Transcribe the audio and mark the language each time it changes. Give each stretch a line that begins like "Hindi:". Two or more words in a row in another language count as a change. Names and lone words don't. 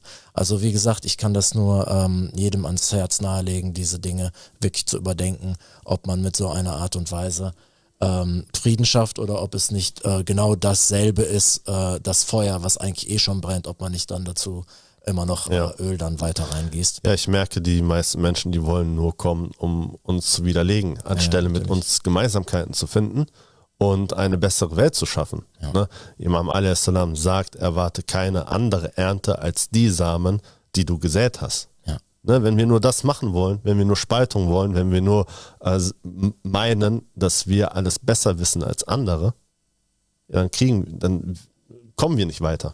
German: Also wie gesagt, ich kann das nur jedem ans Herz nahelegen, diese Dinge wirklich zu überdenken, ob man mit so einer Art und Weise Frieden schafft oder ob es nicht genau dasselbe ist, das Feuer, was eigentlich eh schon brennt, ob man nicht dann dazu immer noch Öl dann weiter reingießt. Ja, ich merke, die meisten Menschen, die wollen nur kommen, um uns zu widerlegen, anstelle mit uns Gemeinsamkeiten zu finden und eine bessere Welt zu schaffen. Ja. Ne? Imam a.s. sagt, erwarte keine andere Ernte als die Samen, die du gesät hast. Ja. Ne? Wenn wir nur das machen wollen, wenn wir nur Spaltung wollen, wenn wir nur meinen, dass wir alles besser wissen als andere, dann kommen wir nicht weiter.